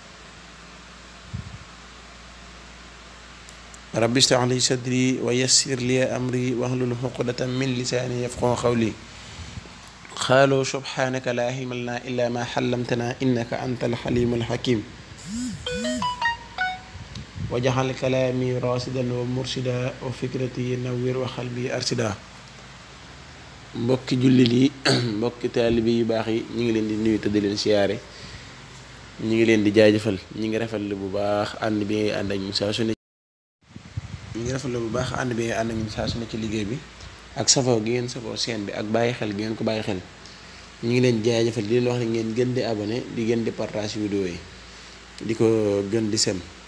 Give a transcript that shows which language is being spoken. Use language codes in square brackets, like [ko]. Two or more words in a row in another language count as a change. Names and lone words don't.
[ar] رب اشرح لي صدري ويسر لي أمري واحلل عقدة من لساني يفقهوا قولي قالوا سبحانك لا علم لنا إلا ما علمتنا إنك أنت الحليم الحكيم وجعل كلامي راشدا ومرشدا وفكرتي نوّر وقلبي أرشدا [wo] mbokki jullit yi mbokki taalibe yu baax yi ñu ngi leen di nuyu te di leen siyaare ñu ngi leen di jaajëfal ñu ngi rafetlu bu baax ànd bi ngay ànd ak ñun saa su ne ñu ngi rafetlu bu baax ànd bi ngay ànd ak ñun saa su ne ci liggéey bi ak safoo gi ngeen safoo seen bi ak bàyyi xel gi ngeen ko bàyyi xel ñu ngi leen jaajëfal di leen wax ne ngeen gën di abonné di gën di [fr] partage vidéo [wo] yi di ko gën di sem